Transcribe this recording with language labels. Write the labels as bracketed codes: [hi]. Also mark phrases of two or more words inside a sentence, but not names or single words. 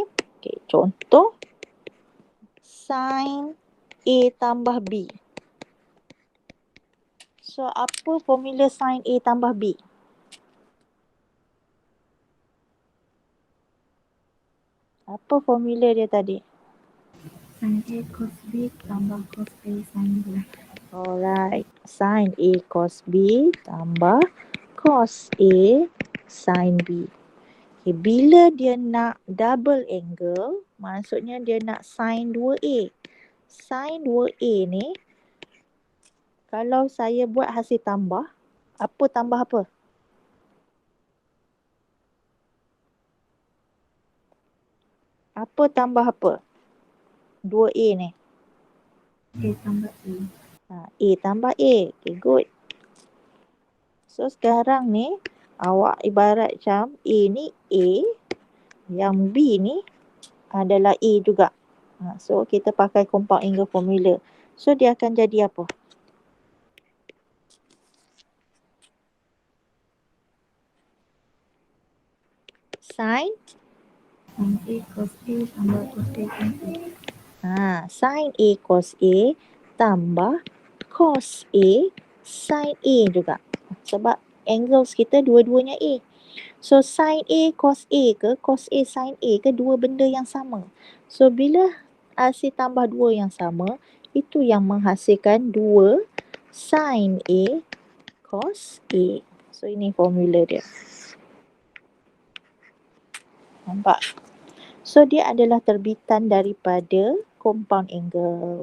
[ms] Okay, contoh sin A tambah B. So, apa formula sin A tambah B? Apa formula dia tadi? Sin A cos B tambah cos A sin B. Alright, sin A cos B tambah cos A sin B. Okay, bila dia nak [en] double angle, [ms] maksudnya dia nak sin 2A. Sin 2A ni, kalau saya buat hasil tambah, apa tambah apa? Apa tambah apa? 2A ni. A tambah A. A tambah A. [en] Okay, good. [ms] So sekarang ni awak ibarat macam A ni A, yang B ni adalah A juga. So kita pakai [en] compound angle formula. [ms] So dia akan jadi apa? Sin Sin A cos A tambah cos A sin A. sin A cos A tambah cos A sin A juga. Sebab angles kita dua-duanya A. So sin A cos A ke cos A sin A ke dua benda yang sama. So bila hasil tambah dua yang sama, itu yang menghasilkan dua sin A cos A. So ini formula dia. Nampak? So dia adalah terbitan daripada [en] compound angle.